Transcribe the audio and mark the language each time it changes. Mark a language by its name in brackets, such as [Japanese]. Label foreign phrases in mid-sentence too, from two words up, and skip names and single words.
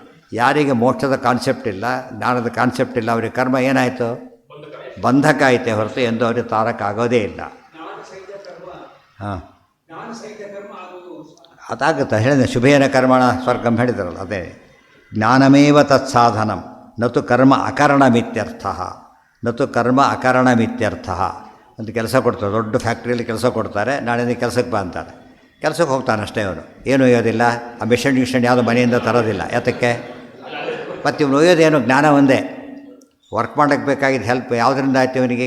[Kannada] ಯಾರಿಗೆ ಮೋಕ್ಷದ ಕಾನ್ಸೆಪ್ಟ್ ಇಲ್ಲ, ಜ್ಞಾನದ ಕಾನ್ಸೆಪ್ಟ್ ಇಲ್ಲ, ಅವ್ರಿಗೆ ಕರ್ಮ ಏನಾಯಿತು? ಬಂಧಕ ಐತೆ ಹೊರತು ಎಂದು ಅವ್ರಿಗೆ ತಾರಕ್ಕಾಗೋದೇ ಇಲ್ಲ. ಹಾಂ, ಅದಾಗುತ್ತೆ. [Sanskrit] ಹೇಳಿದೆ ಶುಭೇನ ಕರ್ಮಣ ಸ್ವರ್ಗಂ [Kannada] ಹೇಳಿದ್ರಲ್ಲ, ಅದೇ [Sanskrit] ಜ್ಞಾನಮೇವ ತತ್ಸಾಧನಂ ನತು ಕರ್ಮ ಅಕರಣಮಿತ್ಯರ್ಥ. ನತು ಕರ್ಮ ಅಕರಣಮಿತ್ಯರ್ಥ [Kannada] ಅಂತ ಕೆಲಸ ಕೊಡ್ತಾರೆ. ದೊಡ್ಡ ಫ್ಯಾಕ್ಟ್ರಿಯಲ್ಲಿ ಕೆಲಸ ಕೊಡ್ತಾರೆ, ನಾಳೆ ಕೆಲಸಕ್ಕೆ ಬಾ ಅಂತಾರೆ. ಕೆಲಸಕ್ಕೆ ಹೋಗ್ತಾನೆ ಅಷ್ಟೇ ಅವನು, ಏನೂ ಒಯ್ಯೋದಿಲ್ಲ. ಆ ಮಿಷನ್ ಯಾವುದು ಮನೆಯಿಂದ ತರೋದಿಲ್ಲ. ಯಾತಕ್ಕೆ? ಮತ್ತು ಇವನು ಒಯ್ಯೋದೇನು? ಜ್ಞಾನ ಒಂದೇ. ವರ್ಕ್ ಮಾಡೋಕ್ಕೆ ಬೇಕಾಗಿದ್ದು ಹೆಲ್ಪ್ ಯಾವುದರಿಂದ ಆಯ್ತು ಇವನಿಗೀಗ?